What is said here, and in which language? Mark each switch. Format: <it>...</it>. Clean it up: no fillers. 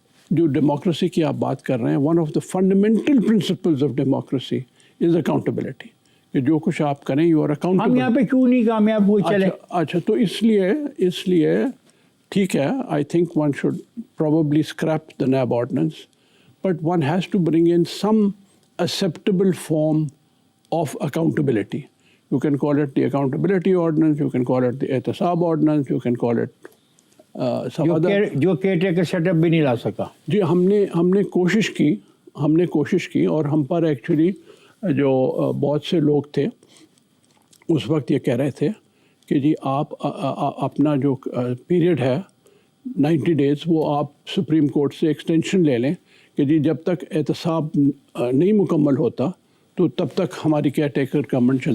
<ur>جو ڈیموکریسی کی آپ بات کر رہے ہیں,</ur> <en>one of the fundamental principles of democracy is accountability,</en> <ur>کہ جو کچھ آپ کریں</ur> <en>You are accountable.</en> <ur>ہم یہاں پہ کیوں نہیں کامیاب ہوئے چلے؟ اچھا تو اس لیے ٹھیک ہے,</ur> <en>I think one should probably scrap the NAB ordinance, but one has to bring in some acceptable form of accountability. You can call it the accountability ordinance, you can call it the احتساب ordinance, you can call it some other.</en> <ur>جو care taker set up بھی نہیں لا سکا. جی ہم نے کوشش کی اور ہم پر ایکچولی جو بہت سے لوگ تھے اس وقت یہ کہہ رہے تھے کہ جی آپ اپنا جو پیریڈ ہے 90 days وہ آپ سپریم کورٹ سے ایکسٹینشن لے لیں کہ جی جب تک احتساب نہیں مکمل ہوتا تو تب تک ہماری کیئر ٹیکر گورنمنٹ چلتی.</ur>